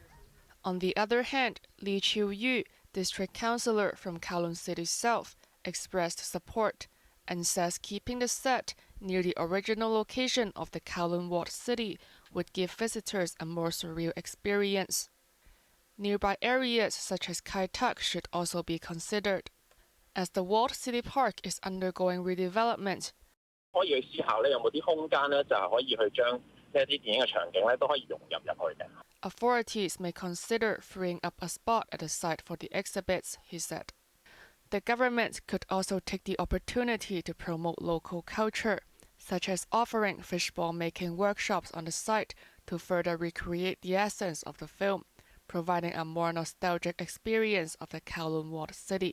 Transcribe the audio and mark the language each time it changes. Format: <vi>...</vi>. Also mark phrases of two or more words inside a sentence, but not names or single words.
<en>On the other hand, Lee Chiu-yu, district councillor from Kowloon City South, expressed support and says keeping the set near the original location of the Kowloon walled city would give visitors a more surreal experience. Nearby areas such as Kai Tak should also be considered. As the walled city park is undergoing redevelopment,</en> <yue>可以去思考咧，有冇啲空間咧，就係可以去將呢一啲電影嘅場景咧，都可以融入去嘅。</yue> <en>Authorities may consider freeing up a spot at the site for the exhibits, he said. The government could also take the opportunity to promote local culture, such as offering fishball making workshops on the site to further recreate the essence of the film, providing a more nostalgic experience of the Kowloon walled city.</en>